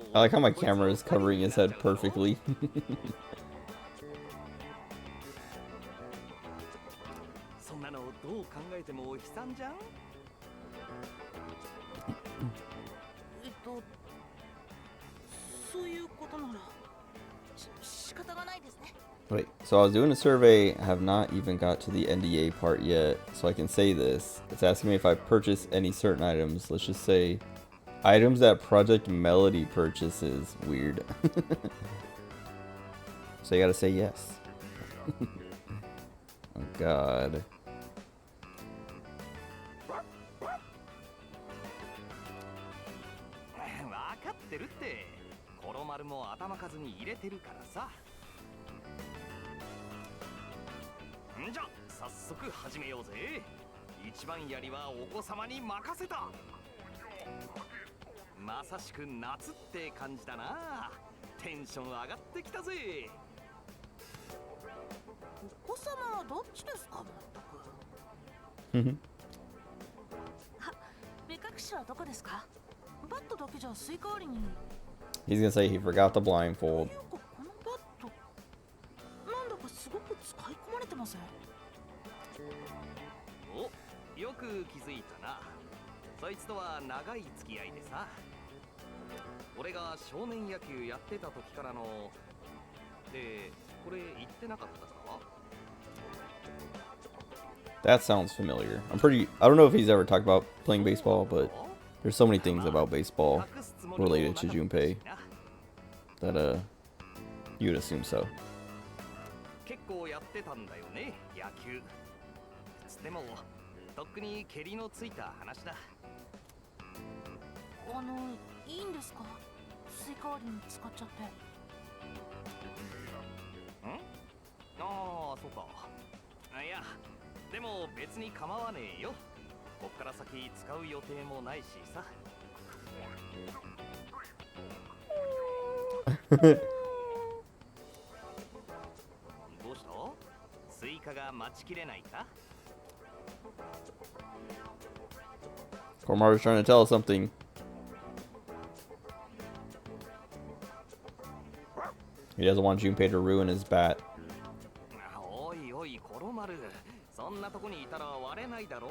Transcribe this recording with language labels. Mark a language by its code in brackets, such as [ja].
[en] I like how my camera is covering his head perfectly. [ja] そんなのどう考えても悲惨じゃん。そういうことなら仕方がないですね。 [en] Wait, so I was doing a survey, I have not even got to the NDA part yet, so I can say this. It's asking me if I purchase any certain items. Let's just say items that Project Melody purchases. Weird. So you gotta say yes. Oh god. [ja] わかってるって。コロマルも頭数に入れてるからさ。んじゃ、早速始めようぜ。一番槍はお子様に任せた。まさしく夏って感じだな。テンション上がってきたぜ。お子様はどっちですか、まったく。目隠しはどこですか？バットだけじゃスイカ割りに。 [en] He's gonna say he forgot the blindfold. [ja] このバット、なんだかすごく使い込まれてません？お、よく気づいたな。そいつとは長い付き合いでさ。俺が少年野球やってた時からの。で、これ言ってなかったか？ [en] That sounds familiar. I don't know if he's ever talked about playing baseball, but there's so many things about baseball related to Junpei that you'd assume so. [ja] 結構やってたんだよね、野球。つってもとっくに蹴りのついた話だ。いいんですか？スイカ割りに使っちゃって。ん？ああ、そうか。いや、でも別に構わねえよ。こっから先使う予定もないしさ。どうした？スイカが待ちきれないか？ [en] Koromaru's trying to tell us something. He doesn't want Junpei to ruin his bat. [ja] おいおい、コロマル。そんなとこにいたら割れないだろう。